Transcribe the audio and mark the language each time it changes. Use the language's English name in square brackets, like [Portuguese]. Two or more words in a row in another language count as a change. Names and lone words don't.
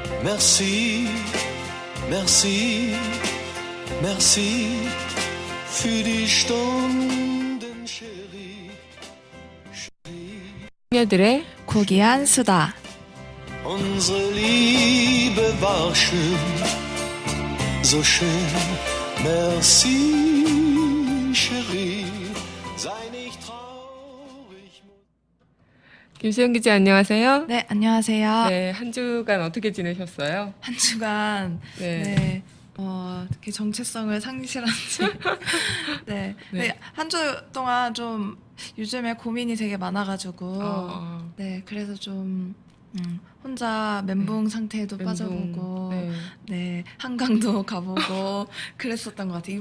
[French] Merci, merci, merci [German] für die Stunden, Chérie. [Korean] 녀들의 고귀한 수다. [German] Unsere Liebe war schön, so schön. [French] Merci, Chérie. [German] Sei nicht traurig. [Korean] 김수영 기자 안녕하세요. 네, 안녕하세요. 네, 한 주간 어떻게 지내셨어요? 한 주간 네. 이렇게 정체성을 상실한 지 네. 네, 한 주 동안 좀 요즘에 고민이 되게 많아가지고 네, 그래서 좀 혼자 멘붕 상태에도 빠져보고 네, 한강도 가보고 그랬었던 것 같아요.